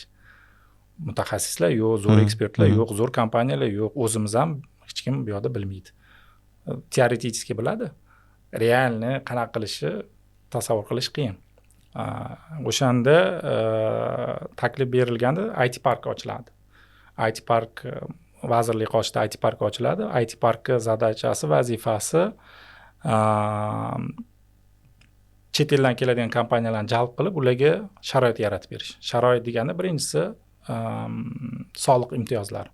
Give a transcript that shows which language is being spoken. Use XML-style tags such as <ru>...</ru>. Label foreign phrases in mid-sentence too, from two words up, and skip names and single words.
<uz>Mutaxassislar yo'q, zo'r ekspertlar yo'q, zo'r kompaniyalar yo'q, o'zimiz ham hech kim bu yoqda bilmaydi. Teoretik biladi. Realni qanaqa qilishi tasavvur qilish qiyin. O'shanda taklif berilganda IT park ochiladi. IT park vazirlik qoshida IT park ochiladi. IT parkning zadachasi, vazifasi chet eldan keladigan kompaniyalarni jalb qilib, ularga sharoit yaratib berish. Sharoit degani birinchisi soliq imtiyozlari.</uz>